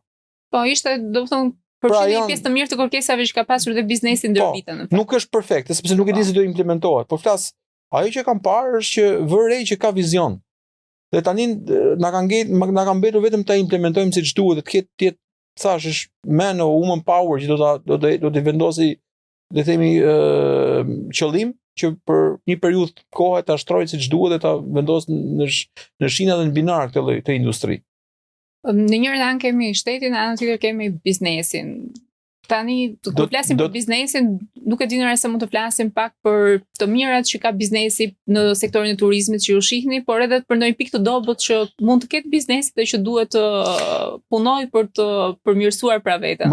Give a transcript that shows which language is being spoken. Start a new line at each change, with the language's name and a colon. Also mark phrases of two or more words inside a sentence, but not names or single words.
Albanian: Po, ishte, domethënë, përfshirë një pjesë të mirë të kërkesave që ka pasur dhe biznesi ndër vite, në fakt. Nuk është perfekte, sepse nuk e di se do implementohet, por flas ajo që kam parë është që vërej që ka vizion. Dhe tani na kanë mbetur vetëm ta implementojmë siç duhet, të ketë thash është
English: man or woman power
Albanian: që do të vendosi, le të themi, qëllim që për një periudhë kohë ta shtrojë siç duhet dhe ta vendos në shina dhe në binar këtë industri. Në njërin anë kemi shtetin, në anën tjetër kemi biznesin. Tani, kur flasim për biznesin, nuk e di nëse mund të flasim pak për të mirat që ka biznesi në sektorin e turizmit që ju shihni, por edhe për ndonjë pikë të dobët që mund të ketë biznesi dhe që duhet të punoj për të përmirësuar pra veten.